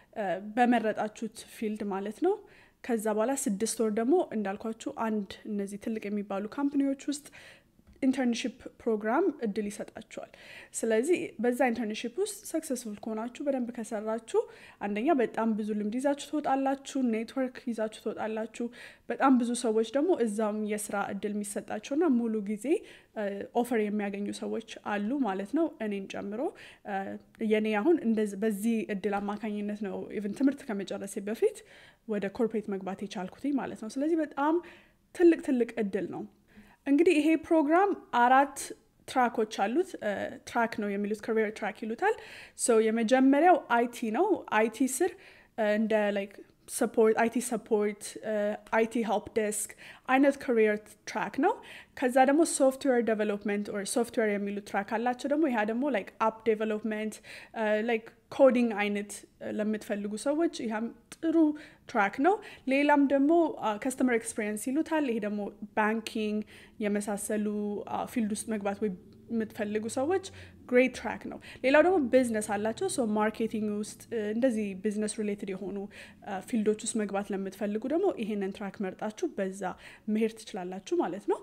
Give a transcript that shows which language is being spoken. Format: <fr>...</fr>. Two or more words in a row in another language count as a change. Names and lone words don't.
<am>በመረጣችሁት ፊልድ ማለት ነው ከዛ በኋላ 6 ወር ደግሞ እንዳልኳችሁ አንድ እነዚህ ትልቅ የሚባሉ ካምፓኒዎች ውስጥ</am> <en>internship program</en> <am>እድል ይሰጣችኋል ስለዚህ በዛ ኢንተርንሺፕ ውስጥ ሰክሰስፉል ከሆናችሁ በደንብ ከሰራችሁ አንደኛ በጣም ብዙ ልምድ ይዛችሁ ትወጣላችሁ ኔትወርክ ይዛችሁ ትወጣላችሁ በጣም ብዙ ሰዎች ደግሞ እዛም የሥራ እድል የሚሰጣቸውና ሙሉ ጊዜ ኦፈር የሚያገኙ ሰዎች አሉ ማለት ነው እኔን ጨምሮ የኔ አሁን እንደዚህ በዚህ እድል አማካኝነት ነው ኢቭን ትምህርት ከመጨረሴ በፊት ወደ ኮርፖሬት መግባት የቻልኩት ማለት ነው ስለዚህ በጣም ትልቅ እድል ነው እንግዲህ ይሄ ፕሮግራም 4 ትራኮች አሉት ትራክ ነው የሚሉት</am> <en>career track</en> <am>ይሉታል so የመጀመሪያው IT ነው IT ስር እንደ</am> <en>like support IT support IT help desk</en> <am>አይነት</am> <en>career track</en> <am>ነው ከዛ ደግሞ</am> <en>software development or software</en> <am>የሚሉት ትራክ አላቸው ደግሞ ይሄ ደግሞ</am> <en>like app development like coding</en> <am>አይነት ለምትፈልጉ ሰዎች ይሄም ጥሩ ትራክ ነው ሌላም ደግሞ</am> <en>customer experience</en> <am>ይሉታል ይሄ ደግሞ ባንኪንግ የመሳሰሉ ፊልድ ውስጥ መግባት ወይ የምትፈልጉ ሰዎች</am> <en>great track</en> <am>ነው ሌላው ደግሞ ቢዝነስ አላቸው</am> <en>so marketing</en> <am>ውስጥ እንደዚህ</am> <en>business related</en> <am>የሆኑ ፊልዶች ውስጥ መግባት ለምትፈልጉ ደግሞ ይሄንን ትራክ መርጣችሁ በዛ መሄድ ትችላላችሁ ማለት ነው</am>